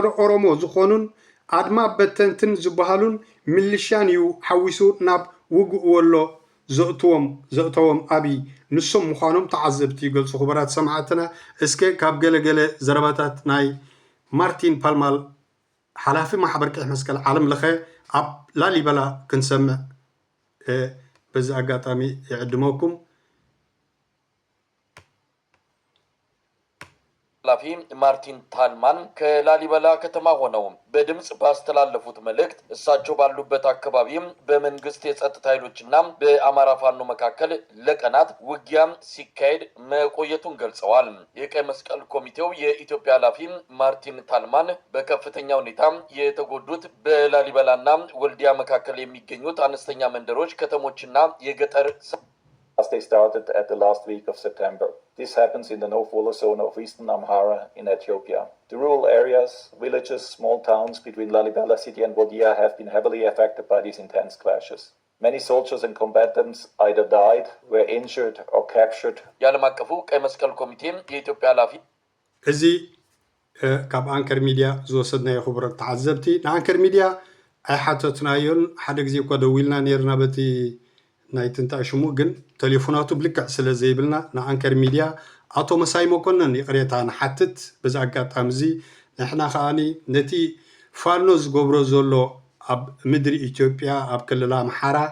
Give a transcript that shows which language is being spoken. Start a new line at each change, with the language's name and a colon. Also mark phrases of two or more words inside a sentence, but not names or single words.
Tigrinya: ኦሮሞ ዝኾኑን ኣድማ በተንትን ዝበሃሉን ሚሊሽያን እዩ ሓዊሱ ናብ ውግእ ወሎ ዘእተዎም ኣብይ ንሶም ምዃኖም ተዓዘብቲ ይገልጹ። ክቡራት ሰማዕትና እስከ ካብ ገለገለ ዘረባታት ናይ ማርቲን ፓልማል ሓላፊ ማሕበር ቀይሕ መስቀል ዓለም ለኸ ኣብ ላሊበላ ክንሰምዕ በዚ ኣጋጣሚ ይዕድመኩም።
Amharic: ኃላፊ ማርቲን ፓልማን ከላሊበላ ከተማ ሆነው በድምጽ ባስተላለፉት መልእክት እሳቸው ባሉበት አካባቢ በመንግስት የጸጥታ ኃይሎችና በአማራ ፋኖ መካከል ለቀናት ውጊያ ሲካሄድ መቆየቱን ገልጸዋል። የቀይ መስቀል ኮሚቴው የኢትዮጵያ ኃላፊ ማርቲን ፓልማን በከፍተኛ ሁኔታ የተጎዱት በላሊበላና ወልዲያ መካከል የሚገኙት አነስተኛ መንደሮች፣ ከተሞችና የገጠር
English: as they started at the last week of September. This happens in the no-follow zone of eastern Amhara in Ethiopia. The rural areas, villages, small towns between Lalibela city and Waldia have been heavily affected by these intense clashes. Many soldiers and combatants either died, were injured or captured.
Amharic: የዓለም አቀፉ ቀይ መስቀል ኮሚቴ የኢትዮጵያ ኃላፊ
Tigrinya: እዚ ካብ አንከር ሚዲያ ዝወሰድናዮ ክቡራት ተዓዘብቲ ንአንከር ሚዲያ ኣይሓተትናዮን ሓደ ግዜ እኳ ደዊልና ነርና በቲ ናይ ትንታእ ሽሙ ግን ቴሌፎናቱ ብልክዕ ስለ ዘይብልና ንአንከር ሚዲያ አቶ መሳይ መኮንን ይቅሬታ ንሓትት በዚ ኣጋጣሚ እዚ ንሕና ከዓኒ ነቲ ፋኖ ዝገብሮ ዘሎ ኣብ ምድሪ ኢትዮጵያ ኣብ ክልል ኣምሓራ